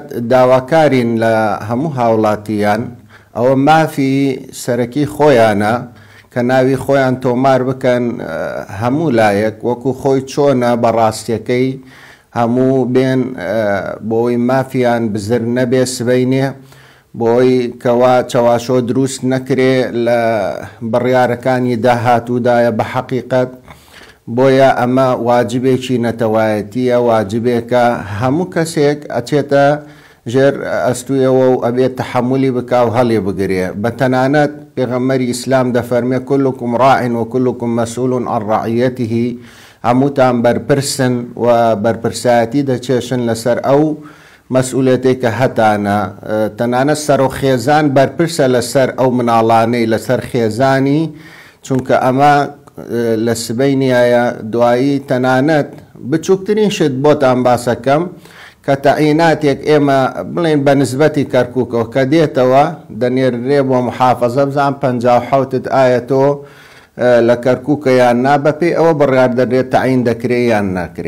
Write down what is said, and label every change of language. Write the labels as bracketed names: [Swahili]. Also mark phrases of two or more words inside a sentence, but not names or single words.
[Central Kurdish] داواکارین لە هەموو هاوڵاتیان ئەوە مافی سەرەکی خۆیانە کە ناوی خۆیان تۆمار بکەن هەموو لایەک وەکو خۆی چۆنە بەڕاستیەکەی هەموو بێن بۆی مافیان بزر نەبێ سبەینێ بۆی کەوا چەواشۆ دروست نەکرێ لە بڕیارەکانی داهاتوودایە بە حەقیقەت. بۆیە ئەمە واجبێکی نەتەوایەتیە، واجبێکە هەموو کەسێک ئەچێتە ژێر ئەستویەوە و ئەبێت تەحملی بکا و هەڵێ بگرێ. بە تەنانەت پێغەمبەری ئیسلام دەفەرمێ [Arabic] كلكم راع وكلكم مسؤول عن رعيته، [Central Kurdish] هەمووتان بەرپرسن و بەرپرسایەتی دەچێشن لەسەر ئەو مەسئولێتی کە هەتانە. تەنانەت سەر و خێزان بەرپرسە لەسەر ئەو مناڵانەی لەسەر خێزانی، چونکە ئەمە لە سبەینایە دوایی تەنانەت بچووکترین شت بۆتان باسەکەم کە تەعیناتێک ئێمە بڵێن بە نسبەتی کەرکووکەوە کە دێتەوە دەنێرێ بۆ محافەزە بزان 57 ئایا تۆ لە کەرکووکە یان نا بەپێی ئەوە بڕیار دەدرێت تەعین دەکرێ یان ناکرێ.